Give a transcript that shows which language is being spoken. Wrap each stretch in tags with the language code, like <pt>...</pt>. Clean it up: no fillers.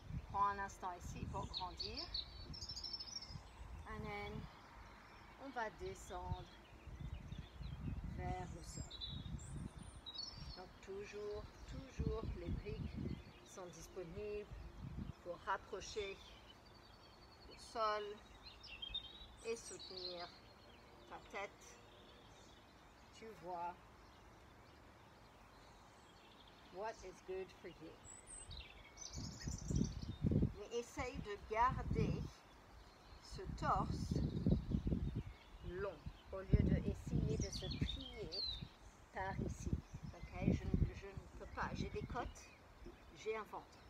<fr>Prends un instant ici pour grandir.</fr> <en>And then,</en> <fr>on va descendre vers le sol. Donc toujours les briques sont disponibles pour rapprocher le sol et soutenir ta tête. Tu vois,</fr> <en>what is good for you.</en> <fr>Mais essaye de garder ce torse long au lieu d'essayer de se plier par ici. Okay? Je ne peux pas. J'ai des côtes, j'ai un ventre.</fr>